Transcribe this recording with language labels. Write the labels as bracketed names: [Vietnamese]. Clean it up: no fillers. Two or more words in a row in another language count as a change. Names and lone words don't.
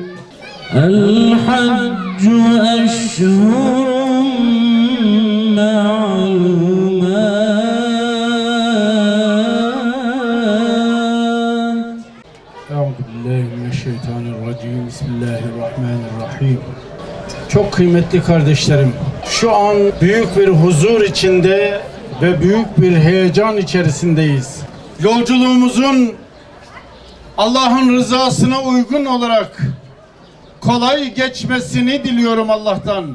[Arabic] الحج أشهر معلومات. أعوذ بالله من الشيطان الرجيم. بسم الله الرحمن الرحيم. [Turkish] Çok kıymetli kardeşlerim, şu an büyük bir huzur içinde ve büyük bir heyecan içerisindeyiz. Yolculuğumuzun Allah'ın rızasına uygun olarak kolay geçmesini diliyorum Allah'tan.